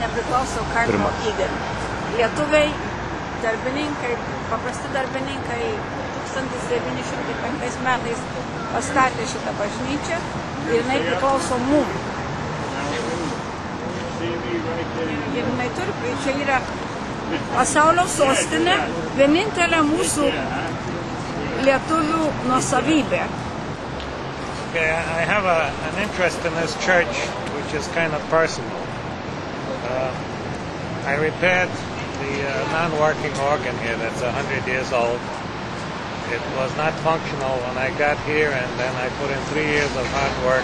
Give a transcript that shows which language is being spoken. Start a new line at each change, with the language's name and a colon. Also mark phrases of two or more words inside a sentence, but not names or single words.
Lithuanian: nepriklauso Cardinal Egan. Lietuviai, darbininkai, paprasti darbininkai 1905 metais pastatė šitą bažnyčią ir jinai priklauso mum. Ir jinai turi, čia yra pasaulio sostinė, vienintelė mūsų lietuvių nuosavybė.
English: Okay, I have an interest in this church, which is kind of personal. I repaired the non-working organ here that's 100 years old. It was not functional when I got here, and then I put in 3 years of hard work.